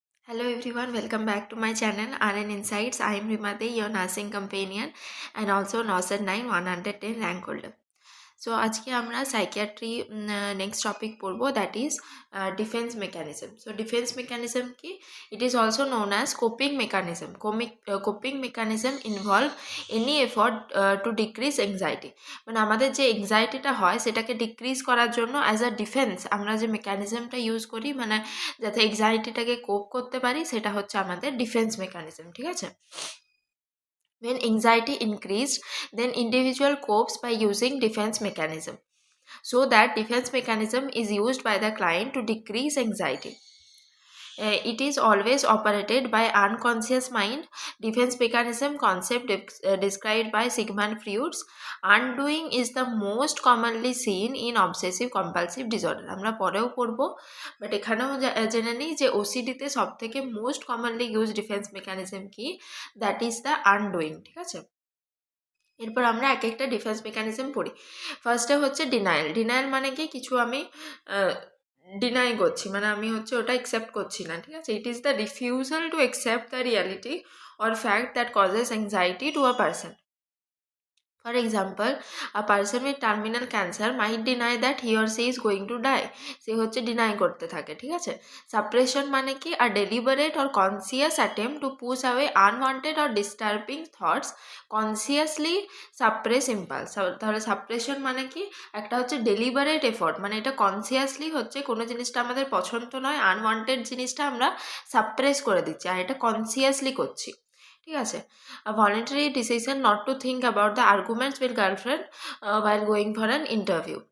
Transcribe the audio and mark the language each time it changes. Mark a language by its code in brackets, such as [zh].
[en] Hello everyone, welcome back to my channel RN Insights. I am Rimade, your nursing companion and also NOSET 9 110 rank holder. So [bn] আজকে আমরা [en] Psychiatry next topic পড়বো, that is defence mechanism. So defence mechanism কি? It is also known as coping mechanism. Coping mechanism involve any effort to decrease anxiety. [bn] মানে আমাদের যে এংজাইটিটা হয় সেটাকে decrease করার জন্য অ্যাজ আ ডিফেন্স আমরা যে মেকানিজমটা ইউজ করি, মানে যাতে এংজাইটিটাকে কোপ করতে পারি, সেটা হচ্ছে আমাদের ডিফেন্স মেকানিজম. ঠিক আছে? [en] When anxiety increased, then individual copes by using defense mechanism. So that defense mechanism is used by the client to decrease anxiety. It is always operated by unconscious mind. Defense mechanism concept described by Sigmund Freud. Undoing is the most commonly seen in obsessive compulsive disorder. [bn] আমরা পরেও পড়বো, but এখানেও জেনে নিই যে ওসিডিতে সব থেকে most commonly use defence mechanism কি, দ্যাট ইজ দ্য আনডুইং. ঠিক আছে? এরপর আমরা এক একটা ডিফেন্স মেকানিজম পড়ি. ফার্স্টে হচ্ছে ডিনায়াল. ডিনায়াল মানে কি? কিছু আমি ডিনাই করছি, মানে আমি হচ্ছে ওটা অ্যাকসেপ্ট করছি না. ঠিক আছে? [en] It is the refusal to accept the reality or fact that causes anxiety to a person. For example, a person with terminal cancer might deny that he or she is going to die. [bn] সে হচ্ছে deny করতে থাকে. ঠিক আছে? Suppression মানে কি? [en] a deliberate or conscious attempt to push away unwanted or disturbing thoughts, consciously suppress impulse. [bn] তাহলে suppression মানে কি? একটা হচ্ছে ডেলিবারেট এফোর্ট, মানে এটা কনসিয়াসলি হচ্ছে কোনো জিনিসটা আমাদের পছন্দ নয়, আনওয়ান্টেড জিনিসটা আমরা সাপ্রেস করে দিচ্ছি, আর এটা কনসিয়াসলি করছি. ঠিক আছে? [en] A voluntary decision not to think about the arguments with girlfriend while going for an interview.